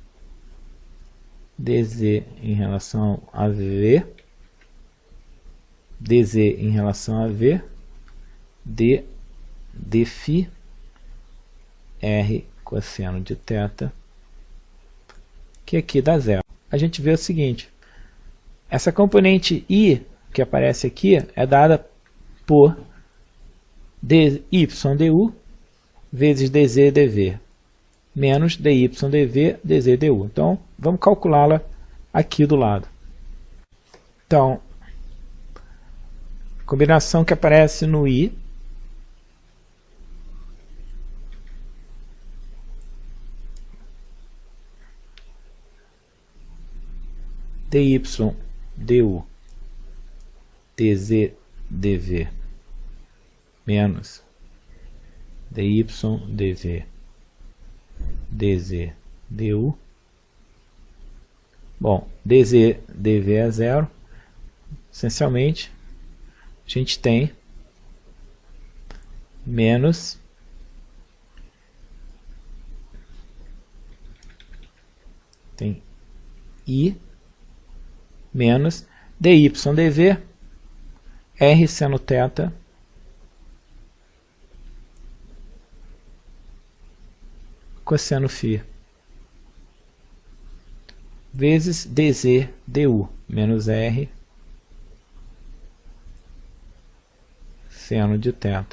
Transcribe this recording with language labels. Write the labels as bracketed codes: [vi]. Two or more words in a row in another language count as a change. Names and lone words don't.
[pt] dz em relação a v, dz em relação a v, dφ, r cosseno de θ, que aqui dá zero. A gente vê o seguinte, essa componente i que aparece aqui é dada por dy du vezes dz dv, menos dy dv dz du. Então, vamos calculá-la aqui do lado. Então, combinação que aparece no i dy du dz dv menos dy dv dz du. Bom, dz dv é zero. Essencialmente, a gente tem menos i menos dy dv r seno θ cosseno φ vezes dz du menos r seno de θ.